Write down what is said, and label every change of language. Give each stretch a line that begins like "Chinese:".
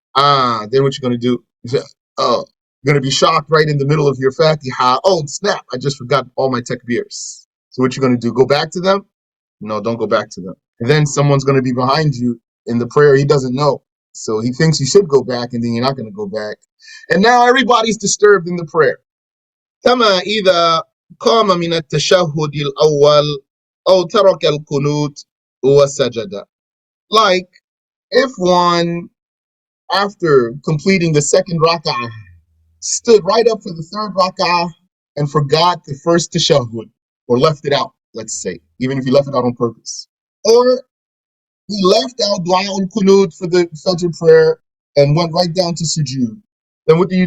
English: Then what you're going to do? You're going to be shocked right in the middle of your Fatiha. Oh, snap, I just forgot all my takbirs. So what you're going to do? Go back to them? No, don't go back to them. And then someone's going to be behind you in the prayer. He doesn't know. So he thinks you should go back, and then you're not going to go back. And now everybody's disturbed in the prayer.
Arabic: كما إذا قام من التشهد الأول أو ترك القنوت وسجد.
English: Like if one, after completing the second rak'ah, stood right up for the third rak'ah and forgot the first tashahhud, or left it out, let's say, even if he left it out on purpose. Or he left out dua al-qunut for the Fajr prayer and went right down to sujood. Then what do?